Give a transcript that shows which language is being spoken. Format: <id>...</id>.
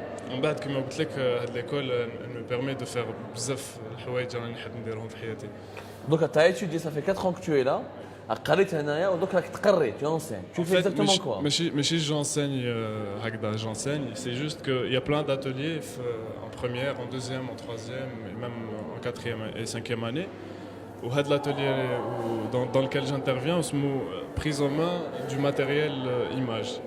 <ar>من بعد كما قلت لك هاد</ar> <fr>l'école elle me permet de faire</fr> <ar>بزاف الحوايج راني نحب نديرهم في حياتي.</ar> <fr>Donc tu as étudié, ça fait 4 ans que tu es là.</fr> <ar>قريت هنايا ودوك راك تقري</ar> <fr>tu enseignes. Tu fais exactement quoi?</fr> <ar>ماشي</ar> <fr>j'enseigne</fr> <ar>هكذا</ar> <fr>j'enseigne, c'est juste que il y a plein d'ateliers en première, en deuxième, en troisième et même en quatrième et cinquième année.</fr> <ar>وهذا</ar> <fr>l'atelier dans lequel j'interviens</fr> <ar>اسمه</ar> <fr>prise en main du matériel image.</fr>